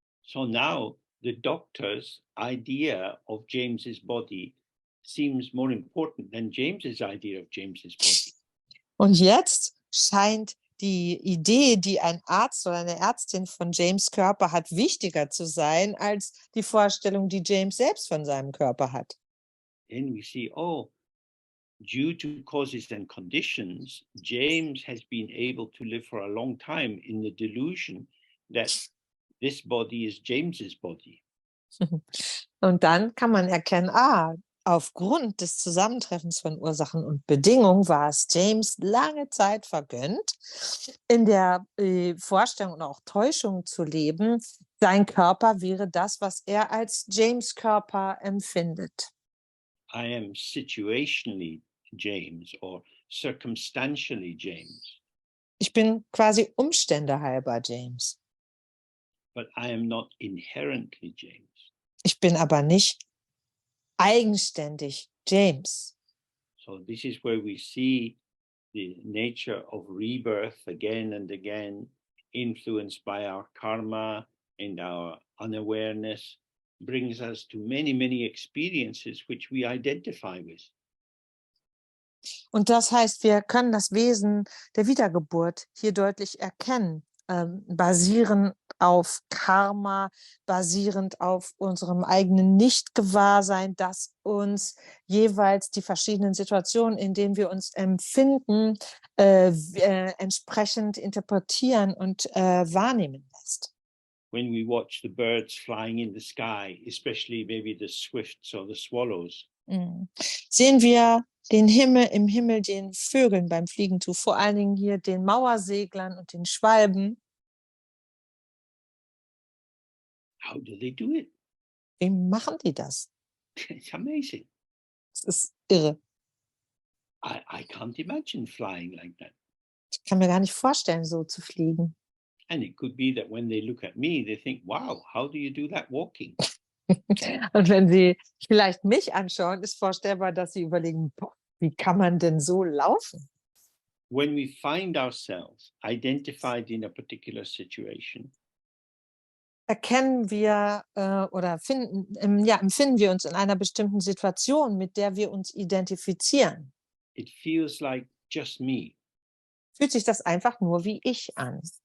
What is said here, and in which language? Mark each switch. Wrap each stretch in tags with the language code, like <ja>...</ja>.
<en>So now the doctor's idea of James's body seems more important than James's idea of James's body.</en> <de>Und jetzt scheint die Idee, die ein Arzt oder eine Ärztin von James' Körper hat, wichtiger zu sein als die Vorstellung, die James selbst von seinem Körper hat.</de> <en>Then we see, due to causes and conditions, James has been able to live for a long time in the delusion that this body is James's body.</en> <de>Und dann kann man erkennen, aufgrund des Zusammentreffens von Ursachen und Bedingungen war es James lange Zeit vergönnt, in der Vorstellung und auch Täuschung zu leben, sein Körper wäre das, was er als James Körper empfindet.</de> <en>I am situationally James or circumstantially James.</en> <de>Ich bin quasi Umstände halber James.</de> <en>But I am not inherently James.</en> <de>Ich bin aber nicht eigenständig James.</de> <en>So this is where we see the nature of rebirth again and again, influenced by our karma and our unawareness, brings us to many, many experiences which we identify with.</en> <de>Und das heißt, wir können das Wesen der Wiedergeburt hier deutlich erkennen, basierend auf Karma, basierend auf unserem eigenen Nicht-Gewahrsein, das uns jeweils die verschiedenen Situationen, in denen wir uns empfinden, entsprechend interpretieren und wahrnehmen lässt.</de> <en>When we watch the birds flying in the sky, especially maybe the swifts or the swallows,</en> <de>Sehen wir den Himmel, im Himmel den Vögeln beim Fliegen zu, vor allen Dingen hier den Mauerseglern und den Schwalben.</de> <en>How do they do it?</en> <de>Wie machen die das?</de> <en>It's amazing.</en> <de>Das ist irre.</de> <en>I can't imagine flying like that.</en> <de>Ich kann mir gar nicht vorstellen, so zu fliegen.</de> <en>And it could be that when they look at me, they think, wow, how do you do that walking?</en> <de>Und wenn Sie vielleicht mich anschauen, ist vorstellbar, dass Sie überlegen, boah, wie kann man denn so laufen?</de> <en>When we find ourselves identified in a particular situation,</en> <de>Erkennen wir oder empfinden wir uns in einer bestimmten Situation, mit der wir uns identifizieren,</de> <en>it feels like just me.</en> <de>fühlt sich das einfach nur wie ich an.</de>